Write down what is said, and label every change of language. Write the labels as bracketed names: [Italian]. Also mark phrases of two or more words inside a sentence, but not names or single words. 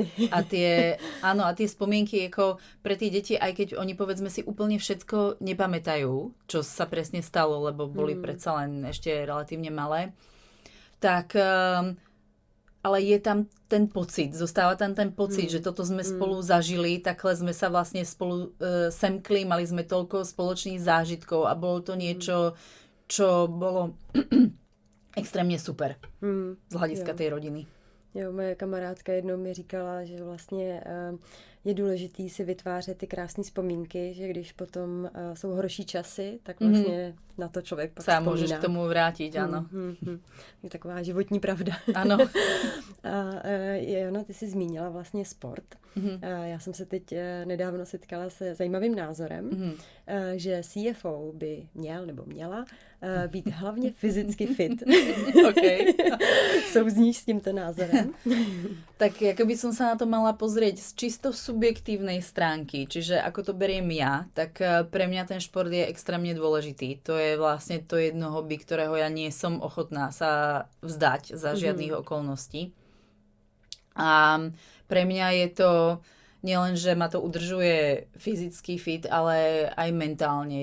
[Slovak] A tie spomienky ako pre tie deti, aj keď oni povedzme si úplne všetko nepamätajú, čo sa presne stalo, lebo boli predsa len ešte relatívne malé, tak ale je tam ten pocit, zostáva tam ten pocit, že toto sme spolu zažili, takhle sme sa vlastne spolu semkli, mali sme toľko spoločných zážitkov a bolo to niečo, čo bolo extrémne super z hľadiska tej rodiny. [Czech] Jo, moje kamarádka jednou mi říkala, že vlastně je důležitý si vytvářet ty krásné vzpomínky, že když potom jsou horší časy, tak vlastně na to člověk pak vzpomíná. Můžeš k tomu vrátit, ano. Je taková životní pravda. Ano. Jano, ty jsi zmínila vlastně sport. Já jsem se teď nedávno setkala se zajímavým názorem, že CFO by měla být hlavně fyzicky fit. Okay. Souzníš s tímto názorem? [Slovak] Tak jako by som sa na to mala pozrieť z čisto subjektívnej stránky, čiže ako to beriem ja, tak pre mňa ten šport je extrémne dôležitý. To je vlastne to jedno hobby, ktorého ja nie som ochotná sa vzdať za žiadnych okolností. A pre mňa je to nielen, že ma to udržuje fyzicky fit, ale aj mentálne.